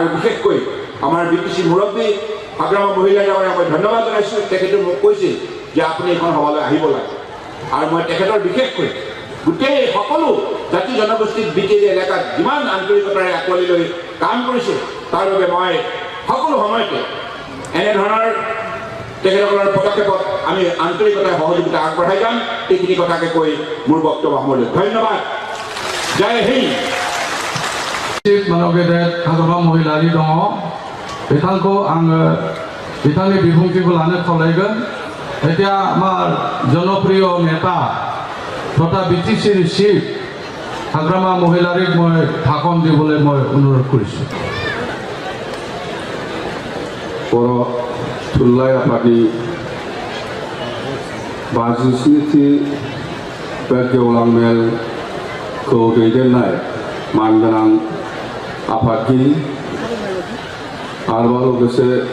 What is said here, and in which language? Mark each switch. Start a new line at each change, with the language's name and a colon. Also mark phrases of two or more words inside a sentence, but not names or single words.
Assamese: বিশেষকৈ আমাৰ BTC মুৰব্বী হাগ্ৰামা মহিলা ডাঙৰীয়াক মই ধন্যবাদ জনাইছোঁ তেখেতে মোক কৈছিল যে আপুনি এইখন সভালৈ আহিব লাগে আৰু মই তেখেতৰ বিশেষকৈ গোটেই সকলো জাতি জনগোষ্ঠীক বিটেই এলেকাত যিমান আন্তৰিকতাৰে আঁকোৱালি লৈ কাম কৰিছে তাৰ বাবে মই সকলো সময়তে এনেধৰণৰ তেখেতসকলৰ পদক্ষেপত আমি আন্তৰিকতাৰে সহযোগিতা আগবঢ়াই যাম এইখিনি কথাকে কৈ মোৰ বক্তব্য সামৰিলোঁ ধন্যবাদ
Hindi: जय हिन्द
Bodo: गेदेर हाग्रामा महिलारि दङ बिथांखौ आङो बिथांनि बिबुंथिखौ लानो खावलायगोन
Assamese: এতিয়া আমাৰ জনপ্ৰিয় নেতা তথা BTC চিফ হাগ্ৰামা মহিলাৰিক মই ভাষণ দিবলৈ মই অনুৰোধ কৰিছোঁ
Bodo: बर' थुनलाइ आफादनि 57थि बे गेवलां मेलखौ दैदेननाय मानगोनां आफादगिरि आरोबाव लोगोसे